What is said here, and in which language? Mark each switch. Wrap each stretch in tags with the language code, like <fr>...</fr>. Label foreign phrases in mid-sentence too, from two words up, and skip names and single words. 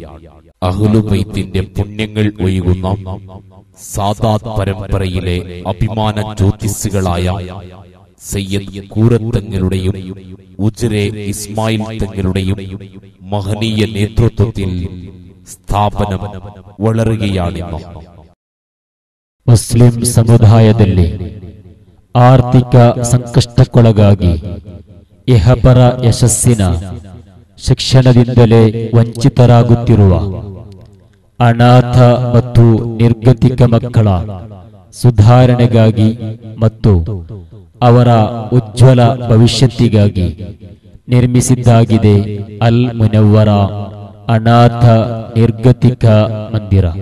<ml>അഹ്ലുബൈത്തിന്റെ പുണ്യങ്ങൾ ഒഴുകുന്ന സാദാത്ത് പരമ്പരയിലെ അഭിമാന ജ്യോതിസുകളായ സയ്യിദ് കൂരത്തങ്ങളുടെയും ഉജ്രെ ഇസ്മായിൽ തങ്ങളുടെയും മഹനീയ നേതൃത്വത്തിൽ സ്ഥാപനം വളരുകയാണിന്ന്.</ml> <kn>ಮುಸ್ಲಿಂ ಸಮುದಾಯದಲ್ಲಿ ಆರ್ಥಿಕ ಸಂಕಷ್ಟಕ್ಕೊಳಗಾಗಿ ಇಹಪರ ಯಶಸ್ಸಿನ ಶಿಕ್ಷಣದಿಂದಲೇ ವಂಚಿತರಾಗುತ್ತಿರುವ ಅನಾಥ ಮತ್ತು ನಿರ್ಗತಿಕ ಮಕ್ಕಳ ಸುಧಾರಣೆಗಾಗಿ ಮತ್ತು ಅವರ ಉಜ್ವಲ ಭವಿಷ್ಯತ್ತಿಗಾಗಿ ನಿರ್ಮಿಸಿದ್ದಾಗಿದೆ ಅಲ್ ಮುನವ್ವರ ಅನಾಥ ನಿರ್ಗತಿಕ ಮಂದಿರ.</kn>